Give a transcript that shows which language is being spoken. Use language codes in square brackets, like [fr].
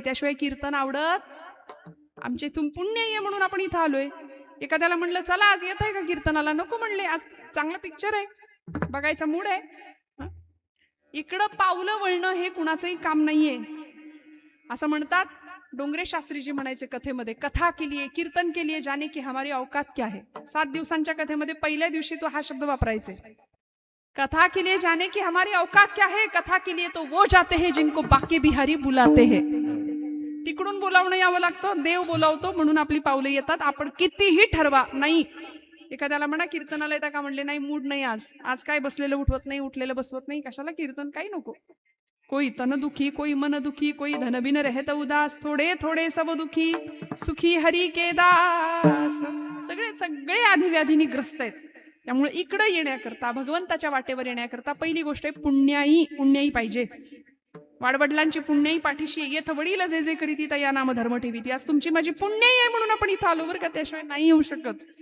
[mr] त्याशिवाय कीर्तन आवडत. आमच्या इथून पुण्याई आहे म्हणून आपण इथं आलोय. एखाद्याला म्हणलं चला आज येत आहे का कीर्तनाला? नको म्हणले. आज चांगला पिक्चर आहे बघायचा मूड आहे. इकडं पावलं वळणं हे कुणाचंही काम नाहीये. असं म्हणतात डोंगरे शास्त्रीजी म्हणायचे कथेमध्ये, [hi] कथा के लिए कीर्तन के लिए जाने की हमारी औकात क्या है. [mr] 7 दिवसांच्या कथेमध्ये पहिल्या दिवशी तो हा शब्द वापरायचे, [hi] कथा के लिए जाने की हमारी औकात क्या है. कथा के लिए तो वो जाते हैं जिनको बाके बिहारी बुलाते हैं. [mr] तिकडून बोलावणं यावं लागतं, देव बोलावतो म्हणून आपली पावलं येतात. आपण कितीही ठरवा नाही. एखाद्याला म्हणा कीर्तनाला येता का, म्हणले नाही मूड नाही, आज काय बसलेलं उठवत नाही, उठलेलं बसवत नाही, कशाला कीर्तन, काही नको. [hi] कोई तन दुखी, कोई मन दुखी, कोई धन बिन रहत उदास, थोडे थोडे सब दुखी, सुखी हरी के दास. [mr] सगळे सगळे आधिव्याधीनी ग्रस्त आहेत. त्यामुळे इकडे येण्याकरता, भगवंताच्या वाटेवर येण्याकरता पहिली गोष्ट आहे पुण्याई पाहिजे. वाडवडिलांची पुण्याई पाठीशी येथ वडील जे जे करीती तया नाम धर्म ठेवीती. आज तुमची माझी पुण्याई आहे म्हणून आपण इथं आलो बरं का, त्याशिवाय नाही येऊ शकत.